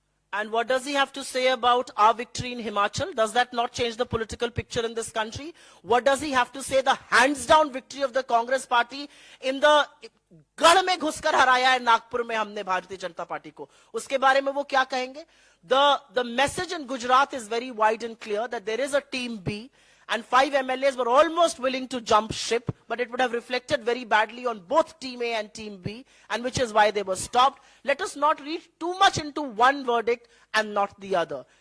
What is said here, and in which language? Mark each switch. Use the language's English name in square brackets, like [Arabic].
[English] And what does he have to say about our victory in Himachal? Does that not change the political picture in this country? What does he have to say the hands down victory of the Congress party in the [Hindi] गढ़ में घुसकर हराया है नागपुर में हमने Bharatiya Janata party को, उसके बारे में वो क्या कहेंगे? [English] The message in Gujarat is very wide and clear that there is a team B and 5 MLAs were almost willing to jump ship, but it would have reflected very badly on both Team A and Team B, and which is why they were stopped. Let us not read too much into one verdict and not the other.